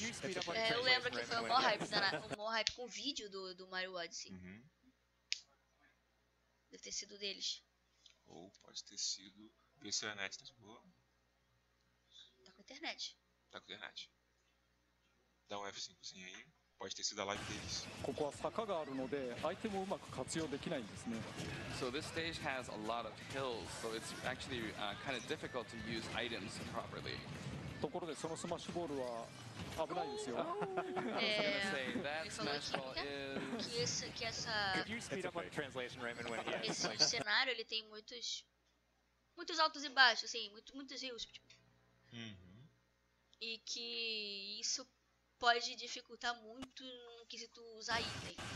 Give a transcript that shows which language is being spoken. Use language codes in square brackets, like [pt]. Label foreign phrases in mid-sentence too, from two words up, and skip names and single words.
[pt] Eu lembro que foi o maior hype com o vídeo do Mario Odyssey. Deve ter sido deles. Ou pode ter sido... Vê se a internet tá de boa. Tá com internet. Tá com internet. Dá um F5zinho aí. Pode ter sido a live deles. [en] So this stage has a lot of hills, so it's actually kind of difficult to use items properly. [ja] To ころでそのスマッシュボールは危ないですよ。 [pt] Esse cenário ele tem muitos altos e baixos, assim, muitos rios, tipo. E que isso pode dificultar muito no quesito usar item.